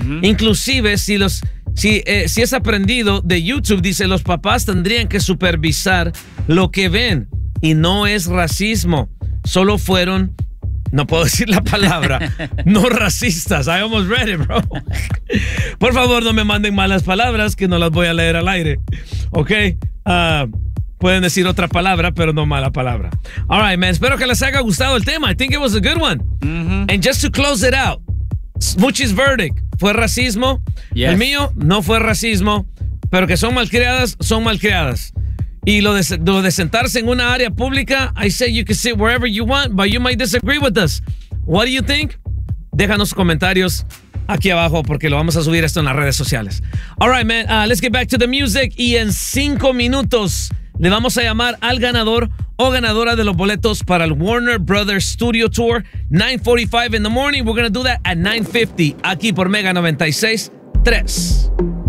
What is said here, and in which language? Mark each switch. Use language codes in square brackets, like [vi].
[es] Inclusive, si es aprendido de YouTube, dice, los papás tendrían que supervisar lo que ven. Y no es racismo. Solo fueron no puedo decir la palabra, no racistas. [en] I almost read it, bro. [es] Por favor, no me manden malas palabras que no las voy a leer al aire. Ok. Pueden decir otra palabra, pero no mala palabra. [en] All right, man. [es] Espero que les haya gustado el tema. [en] I think it was a good one. Mm-hmm. And just to close it out, Smoochie's verdict. [es] ¿Fue racismo? [en] Yes. [es] El mío no fue racismo, pero que son malcriadas, son malcriadas. Y lo de sentarse en una área pública, [en] I say you can sit wherever you want, but you might disagree with us. What do you think? [es] Déjanos comentarios aquí abajo porque lo vamos a subir esto en las redes sociales. [en] All right, man. Let's get back to the music. [es] Y en 5 minutos le vamos a llamar al ganador o ganadora de los boletos para el Warner Brothers Studio Tour. [en] 9:45 in the morning. We're going to do that at 9:50 [es] aquí por [en] Mega 96.3.